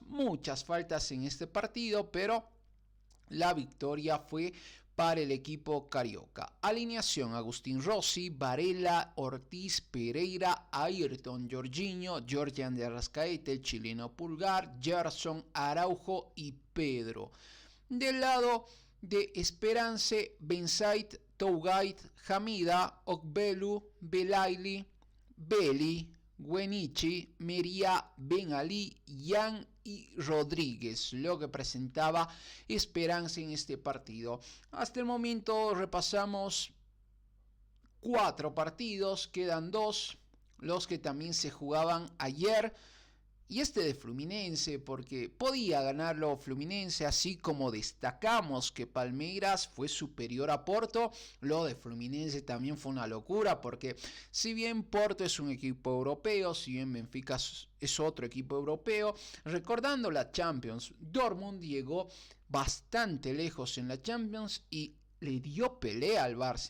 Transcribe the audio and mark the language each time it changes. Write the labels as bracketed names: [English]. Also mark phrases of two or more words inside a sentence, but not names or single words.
[Spanish] Muchas faltas en este partido, pero la victoria fue para el equipo carioca. Alineación: Agustín Rossi, Varela, Ortiz, Pereira, Ayrton, Jorginho, Georgian de Arrascaeta, el chileno Pulgar, Gerson, Araujo y Pedro. Del lado de Esperance, Bensait, Tougait, Hamida, Okbelu, Belaili, Beli, Guenichi, Meria, Ben Ali, Yan y Rodríguez, lo que presentaba Esperanza en este partido. Hasta el momento repasamos 4 partidos, quedan 2, los que también se jugaban ayer. Y este de Fluminense, porque podía ganarlo Fluminense, así como destacamos que Palmeiras fue superior a Porto, lo de Fluminense también fue una locura, porque si bien Porto es un equipo europeo, si bien Benfica es otro equipo europeo, recordando la Champions, Dortmund llegó bastante lejos en la Champions y le dio pelea al Barça.